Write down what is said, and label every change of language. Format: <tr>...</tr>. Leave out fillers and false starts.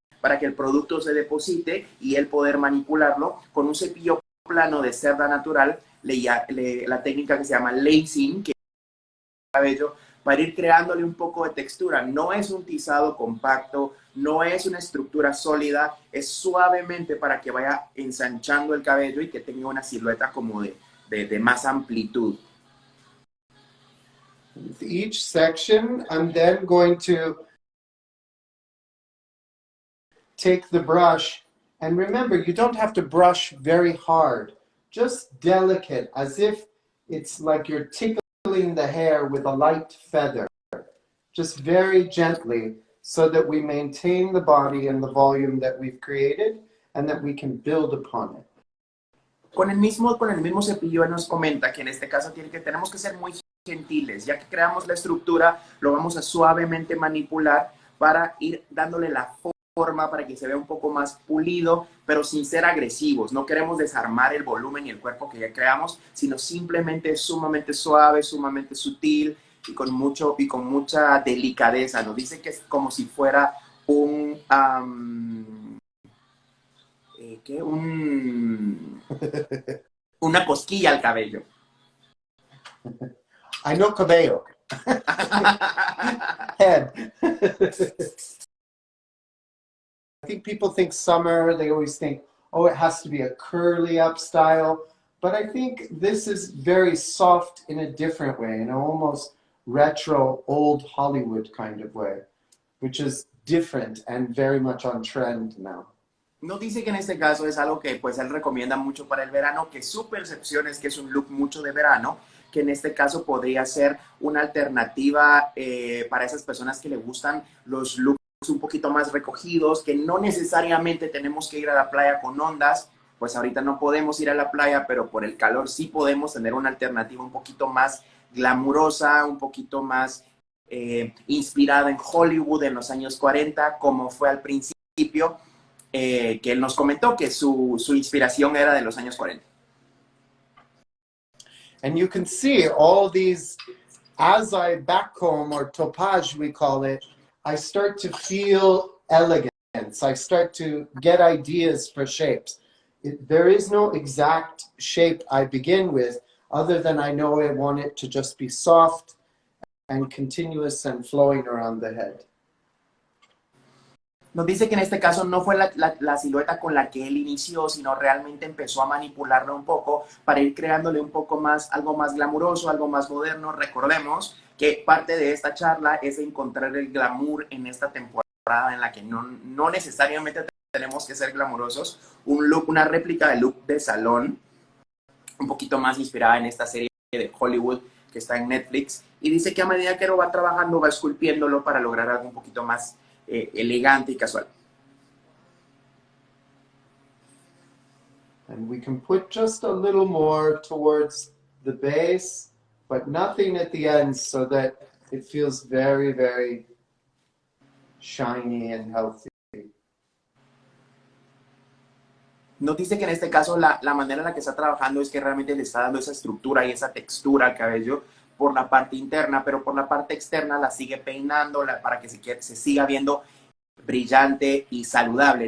<es>para que el producto se deposite y el poder manipularlo con un cepillo plano de cerda natural, la técnica que se llama lacing, que es el cabello, para ir creándole un poco de textura. No es un tizado compacto, no es una estructura sólida, es suavemente para que vaya ensanchando el cabello y que tenga una silueta como de más amplitud.</es> <en>With each section, I'm then going to take the brush, and remember, you don't have to brush very hard, just delicate, as if it's like you're tickling the hair with a light feather, just very gently, so that we maintain the body and the volume that we've created and that we can build upon it.</en> <es>Con el mismo cepillo, él nos comenta que en este caso tenemos que ser muy gentiles. Ya que creamos la estructura, lo vamos a suavemente manipular para ir dándole la forma para que se vea un poco más pulido, pero sin ser agresivos. No queremos desarmar el volumen y el cuerpo que ya creamos, sino simplemente sumamente suave, sumamente sutil y con mucha delicadeza. Nos dice que es como si fuera una cosquilla al cabello.</es> <en>I know cabello. Head. I think people think summer, they always think, oh, it has to be a curly up style. But I think this is very soft in a different way, in an almost retro, old Hollywood kind of way, which is different and very much on trend now.</en> <es>Nos dice que en este caso es algo que pues él recomienda mucho para el verano, que su percepción es que es un look mucho de verano, que en este caso podría ser una alternativa para esas personas que le gustan los looks un poquito más recogidos, que no necesariamente tenemos que ir a la playa con ondas. Pues ahorita no podemos ir a la playa, pero por el calor sí podemos tener una alternativa un poquito más glamurosa, un poquito más inspirada en Hollywood en los años 40, como fue al principio, que él nos comentó que su inspiración era de los años 40.</es> <en>And you can see all these, as I backcomb, or topage we call it, I start to feel elegance. I start to get ideas for shapes. There is no exact shape I begin with, other than I know I want it to just be soft and continuous and flowing around the head.</en> <es>Nos dice que en este caso no fue la silueta con la que él inició, sino realmente empezó a manipularla un poco para ir creándole un poco más, algo más glamuroso, algo más moderno. Recordemos que parte de esta charla es encontrar el glamour en esta temporada en la que no necesariamente tenemos que ser glamurosos. Un look, una réplica de look de salón, un poquito más inspirada en esta serie de Hollywood que está en Netflix. Y dice que a medida que lo va trabajando, va esculpiéndolo para lograr algo un poquito más elegante y casual.</es> <en>And we can put just a little more towards the base, but nothing at the end, so that it feels very, very shiny and healthy.</en> <es>Nos dice que en este caso la manera en la que está trabajando es que realmente le está dando esa estructura y esa textura al cabello por la parte interna, pero por la parte externa la sigue peinando para que se siga viendo brillante y saludable.</es>